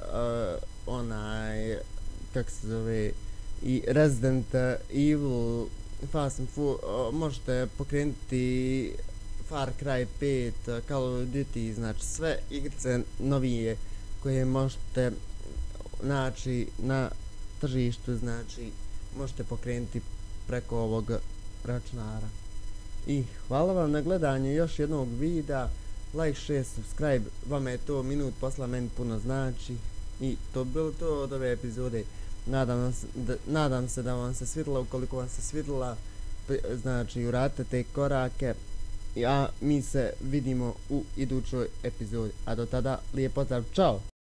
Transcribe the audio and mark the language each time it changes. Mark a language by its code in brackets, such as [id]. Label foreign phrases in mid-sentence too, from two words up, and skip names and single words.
[bs] kako se zove, i Resident Evil, Fast and Furious, možete pokrenuti Far Cry 5, Call of Duty, znači sve igrice novije koje možete naći na tržištu, znači možete pokrenuti preko ovog računara. I hvala vam na gledanju još jednog videa, [en] like, share, subscribe, [bs] vama je to minut posla, meni puno znači. I to bilo to od ove epizode. Nadam se da vam se svidjela. Ukoliko vam se svidjela, znači uradite te korake, a mi se vidimo u idućoj epizodi. A do tada, lijep pozdrav, čao!